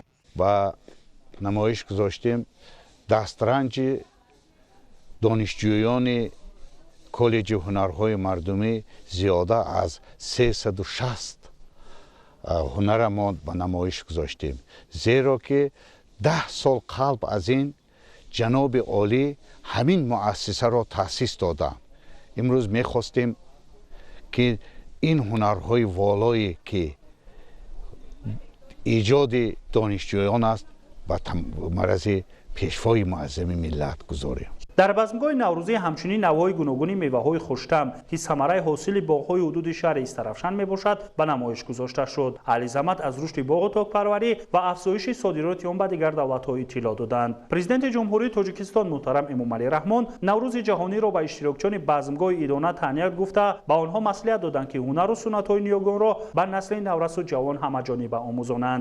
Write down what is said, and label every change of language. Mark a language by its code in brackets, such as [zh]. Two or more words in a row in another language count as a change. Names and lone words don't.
[fa] با نمایش گذاشتیم دسترنج دانشجویان کالج هنرهای مردمی زیاده از 360 هنر ما به نمایش گذاشتیم، زیرا که 10 سال قبل از این جناب عالی همین مؤسسه را تأسیس دادند. امروز می‌خواستیم که این هنرهای والایی که ایجاد دانشجویان است به مرز پیشوای معظم ملت گذاریم. [tg] дар базмгоҳи наврӯзӣ ҳамчунин навъҳои гуногуни меваҳои хуштам ки самараи ҳосили боғҳои ҳудуди шаҳри Истаравшан мебошад ба намоиш гузошта шуд. аҳлизамат аз рушди боғу токпарварӣ ва афзоиши содироти он ба дигар давлатҳо иттилоъ доданд. Президенти Ҷумҳурии Тоҷикистон муҳтарам Эмомалӣ Раҳмон наврӯзи ҷаҳониро ба иштирокчиёни базмгоҳи идона таҳният гуфта ба онҳо маслиҳат доданд ки ҳунару суннатҳои ниёгонро ба насли наврасу ҷавон ҳамаҷониба омӯзонанд.